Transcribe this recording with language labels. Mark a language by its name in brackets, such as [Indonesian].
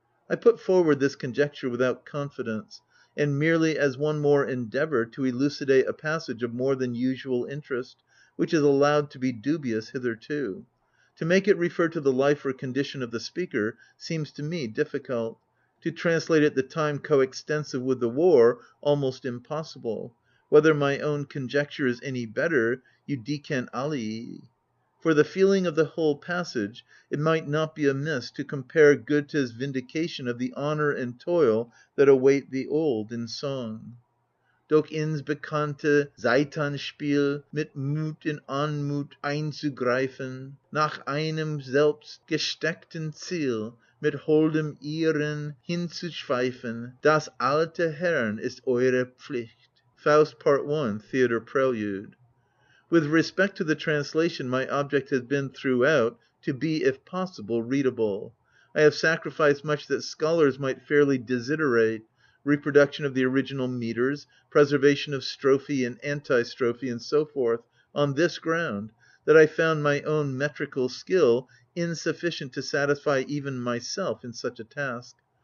[English] I put forward this conjecture without confidence, and merely as one more endeavour to elucidate a passage of more than usual interest, which is allowed to be dubious hitherto. To make it refer to the life or condition of the speaker seems to me difficult; to translate it the time coextensive with the war almost impossible. Whether my own conjecture is any better, [Latin] judicent alii. [English] For the feeling of the whole passage, it might not be amiss to compare Goethe's vindication of the honour and toil that await the old in song: [German] Doch ins bekannte Satanspiel mit Mut in Anmut einzugreifen, nach einem selbst gesteckten Ziel mit holdem Irren hinzuschweifen, das alte Herrn ist eure Pflicht. [English] Faust Part I, Theatre Prelude. With respect to the translation, my object has been throughout to be, if possible, readable. I have sacrificed much that scholars might fairly desiderate: reproduction of the original metres, preservation of strophe and antistrophe, and so forth, on this ground, that I found my own metrical skill insufficient to satisfy even myself in such a task.